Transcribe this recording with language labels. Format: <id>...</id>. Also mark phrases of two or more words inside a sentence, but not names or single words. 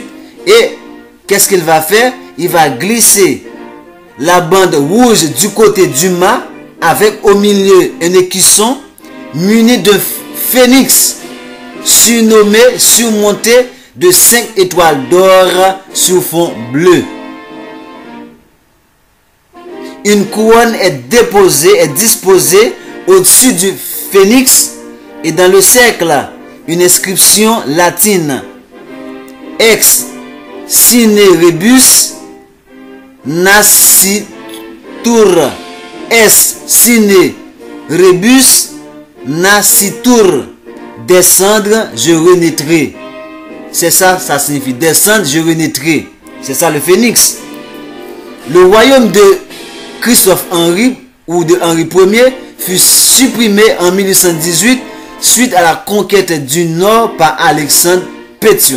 <fr>Et qu'est-ce qu'il va faire? Il va glisser la bande rouge du côté du mât avec au milieu un écusson muni de phénix surmonté de 5 étoiles d'or sur fond bleu. Une couronne est disposée au-dessus du phénix et dans le cercle, une inscription latine</fr> <la>ex sine rebus nascitur, es sine rebus nascitur,</la> <fr>descendre je renaîtrai. C'est ça, ça signifie descendre je renaîtrai. C'est ça le phénix. Le royaume de Christophe Henri ou de Henri Ier fut supprimé en 1818 suite à la conquête du Nord par Alexandre Pétion.</fr>